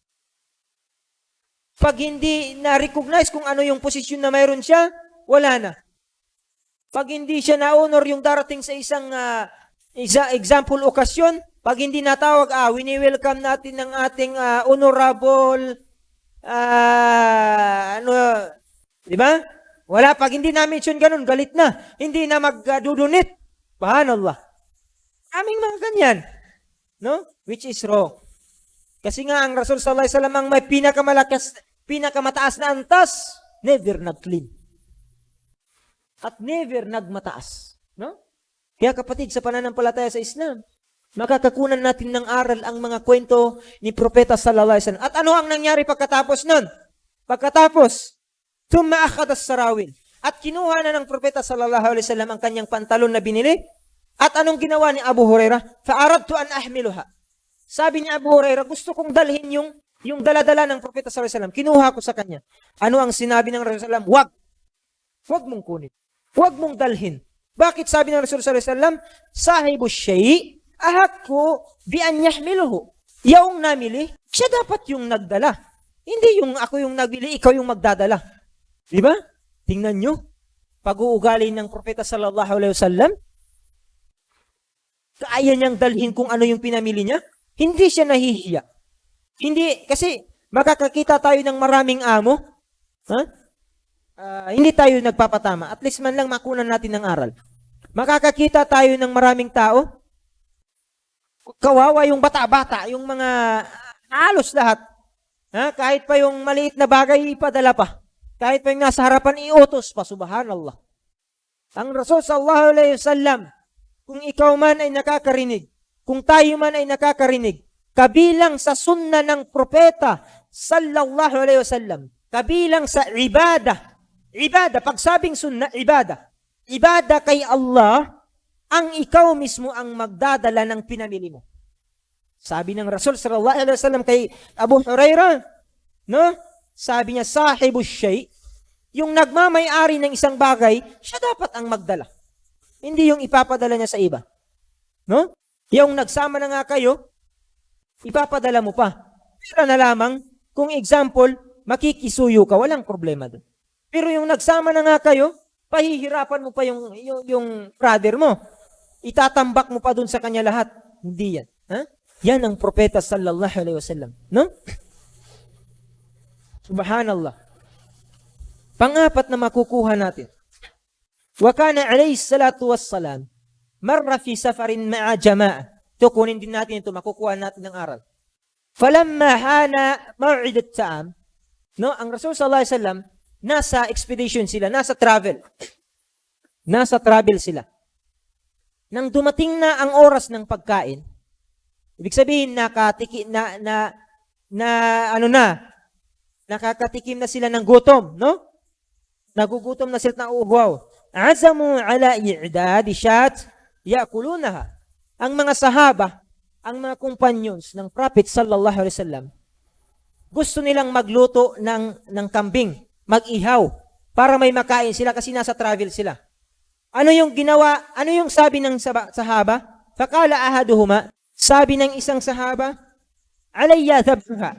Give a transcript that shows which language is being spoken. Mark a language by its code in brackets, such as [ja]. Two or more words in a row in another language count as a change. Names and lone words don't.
[tl] Pag hindi na-recognize kung ano yung posisyon na mayroon siya, wala na. Pag hindi siya na-honor yung darating sa isang example okasyon, pag hindi natawag, wini-welcome natin ng ating honorable, di ba? Wala, pag hindi na-mention ganun, galit na. Hindi na magdudunit. Subhanallah. Aming mga ganyan. [en] No? Which is wrong. [tl] Kasi nga ang [ar] رسول صلى الله عليه وسلم [tl] ang may pinakamataas na antas, never nag-clean. At never nagmataas. No? Kaya kapatid, sa pananampalataya sa Islam, makakakunan natin ng aral ang mga kwento ni Propeta [ar] صلى الله عليه وسلم. [tl] At ano ang nangyari pagkatapos nun? Pagkatapos, [ar] ثم أخذ السراويل. [tl] At kinuha na ng Propeta [ar] صلى الله عليه وسلم [tl] ang kanyang pantalon na binili. At anong ginawa ni Abu Hurairah? [ar] فأردت أن أحملها. [tl] Sabi ni Abu Hurairah, gusto kong dalhin yung dala-dala ng Propeta [ar] صلى الله عليه وسلم. [tl] Kinuha ko sa kanya. Ano ang sinabi ng [ar] رسول الله صلى الله عليه وسلم? [tl] Wag mong kunin. Huwag mong dalhin. Bakit sabi ng [ar] رسول الله صلى الله عليه وسلم? صاحب الشيء أحق بأن يحمله. [tl] Yung namili, siya dapat yung nagdala. Hindi yung ako yung nagbili, ikaw yung magdadala. Di ba? Tingnan nyo. Pag-uugali ng Propeta [ar] صلى الله عليه وسلم, [tl] kaya niyang dalhin kung ano yung pinamili niya. Hindi siya nahihiya. Hindi, kasi makakakita tayo ng maraming amo. Hindi tayo nagpapatama. [en] At least [tl] man lang makunan natin ng aral. Makakakita tayo ng maraming tao. Kawawa yung bata-bata, yung mga halos lahat. Kahit pa yung maliit na bagay, ipadala pa. Kahit pa yung nasa harapan, iutos pa. Subhanallah. Ang [ar] رسول صلى الله عليه وسلم, [tl] kung ikaw man ay nakakarinig, kung tayo man ay nakakarinig, kabilang sa sunna ng propeta [ar] صلى الله عليه وسلم, [tl] kabilang sa ibadah, pag sabing sunna, ibadah kay Allah, ang ikaw mismo ang magdadala ng pinamili mo. Sabi ng [ar] رسول صلى الله عليه وسلم [tl] kay Abu Hurairah, No? Sabi niya, [ar] صاحب الشيء, [tl] yung nagmamay-ari ng isang bagay, siya dapat ang magdala. Hindi yung ipapadala niya sa iba. No? Yung nagsama na nga kayo, ipapadala mo pa. Pero na lamang, kung example, makikisuyo ka, walang problema doon. Pero yung nagsama na nga kayo, pahihirapan mo pa yung brother mo. Itatambak mo pa doon sa kanya lahat. Hindi yan. Ha? Yan ang propeta [ar] صلى الله عليه وسلم. [tl] No? Subhanallah. Pang-apat na makukuha natin. [ar] وكان عليه الصلاة والسلام مرة في سفر مع جماعة. [tl] Ito, kunin din natin ito, makukuha natin ng aral. [ar] فلما حان موعد الطعام, [tl] no, ang Rasul [ar] صلى الله عليه وسلم, [tl] nasa expedition sila, nasa travel. Nasa travel sila. Nang dumating na ang oras ng pagkain, ibig sabihin nakakatikim na sila ng gutom, no? Nagugutom na sila ng uhaw. [ar] عزموا على إعداد شاة يأكلونها. [tl] Ang mga sahaba, ang mga companions ng Prophet [ar] صلى الله عليه وسلم, [tl] gusto nilang magluto ng kambing, mag-ihaw, para may makain sila kasi nasa travel sila. Ano yung ginawa? Ano yung sabi ng sahaba? [ar] فقال أحدهما, [tl] sabi ng isang sahaba, [ar] عليّ ذبحها.